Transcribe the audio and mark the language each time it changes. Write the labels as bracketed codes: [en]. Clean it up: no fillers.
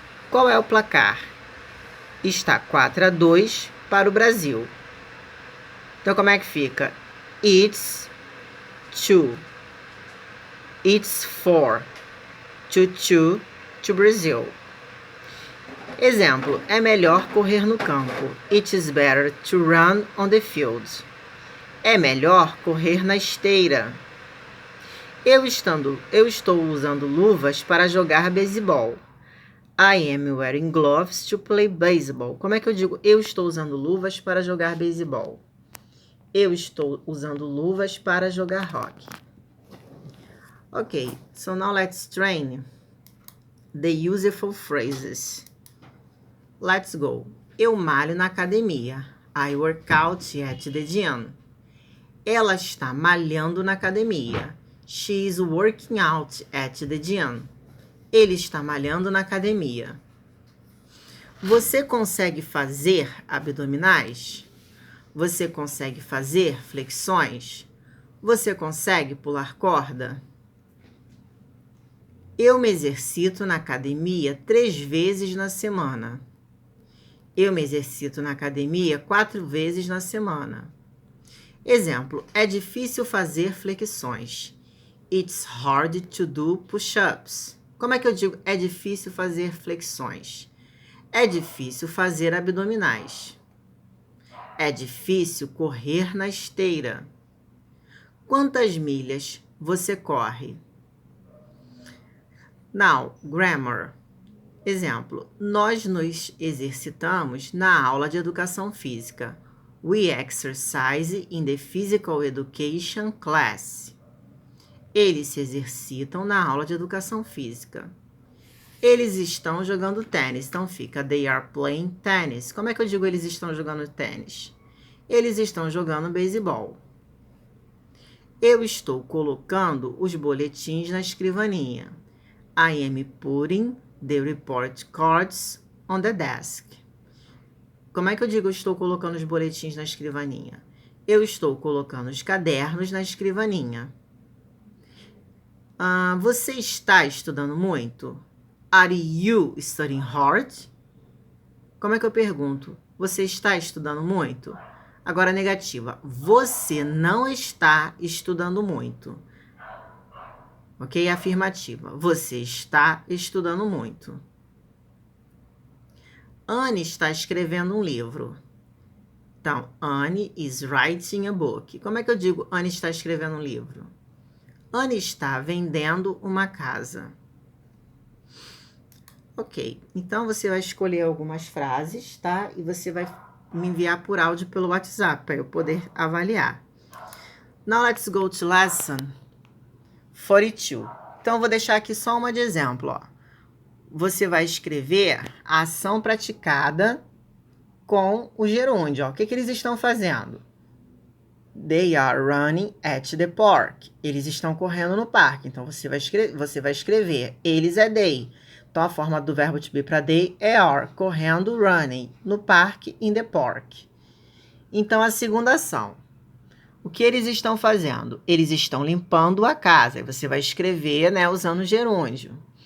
[pt] Qual é o placar? Está 4-2 para o Brasil. Então, como é que fica? [en] It's 2. It's 4-2 to Brazil. [pt] Exemplo, é melhor correr no campo. [en] It is better to run on the field. [pt] É melhor correr na esteira. Eu estou usando luvas para jogar beisebol. [en] I am wearing gloves to play baseball. [pt] Como é que eu digo eu estou usando luvas para jogar beisebol? Eu estou usando luvas para jogar hockey. [en] Ok, so now let's train the useful phrases. Let's go. [pt] Eu malho na academia. [en] I work out at the gym. [pt] Ela está malhando na academia. [en] She is working out at the gym. [pt] Ele está malhando na academia. Você consegue fazer abdominais? Você consegue fazer flexões? Você consegue pular corda? Eu me exercito na academia 3 vezes na semana. Eu me exercito na academia 4 vezes na semana. Exemplo, é difícil fazer flexões. [en] It's hard to do push-ups. [pt] Como é que eu digo é difícil fazer flexões? É difícil fazer abdominais. É difícil correr na esteira. Quantas milhas você corre? [en] Now, grammar. [pt] Exemplo, nós nos exercitamos na aula de educação física. [en] We exercise in the physical education class. [pt] Eles se exercitam na aula de educação física. Eles estão jogando tênis, então fica [en] they are playing tennis. [pt] Como é que eu digo eles estão jogando tênis? Eles estão jogando beisebol. Eu estou colocando os boletins na escrivaninha. [en] I am putting the report cards on the desk. [pt] Como é que eu digo eu estou colocando os boletins na escrivaninha? Eu estou colocando os cadernos na escrivaninha. Você está estudando muito? [en] Are you studying hard? [pt] Como é que eu pergunto? Você está estudando muito? Agora, negativa. Você não está estudando muito. Ok? Afirmativa. Você está estudando muito. Anne está escrevendo um livro. [en] Então, Anne is writing a book. [pt] Como é que eu digo Anne está escrevendo um livro? Anne está vendendo uma casa. Ok, então você vai escolher algumas frases, tá? E você vai me enviar por áudio pelo WhatsApp, para eu poder avaliar. [en] Now let's go to lesson 42. [pt] Então, eu vou deixar aqui só uma de exemplo, ó. Você vai escrever a ação praticada com o gerúndio, ó. O que eles estão fazendo? [en] They are running at the park. [pt] Eles estão correndo no parque. Então, você vai escrever. Eles é they. Então, a forma do verbo to be para they é are. Correndo, running. No parque, [en] in the park. [pt] Então, a segunda ação. O que eles estão fazendo? Eles estão limpando a casa. Aí você vai escrever, né, usando o gerúndio.